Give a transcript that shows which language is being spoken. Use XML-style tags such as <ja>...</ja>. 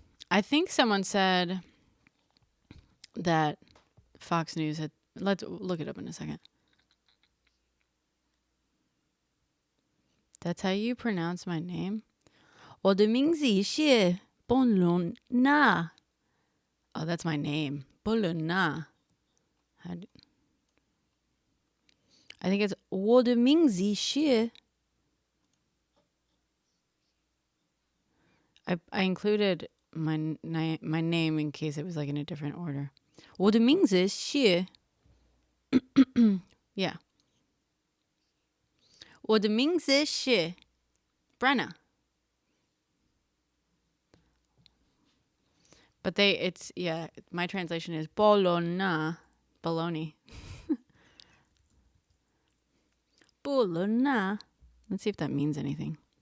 <en>I think someone said that Fox News had... Let's look it up in a second. That's how you pronounce my name?</en> <zh>我的名字是 Bologna.</zh> <en>Oh, that's my name. Bologna. I think it's</en> <zh>我的名字是...</zh> <en>I included my name in case it was like in a different order.</en> <zh>我的名字是...</zh> <en>Yeah.</en> <zh>我的名字是 Brenna.</zh> <en>But my translation is Bologna. Bologna. Bologna. Let's see if that means anything.</en>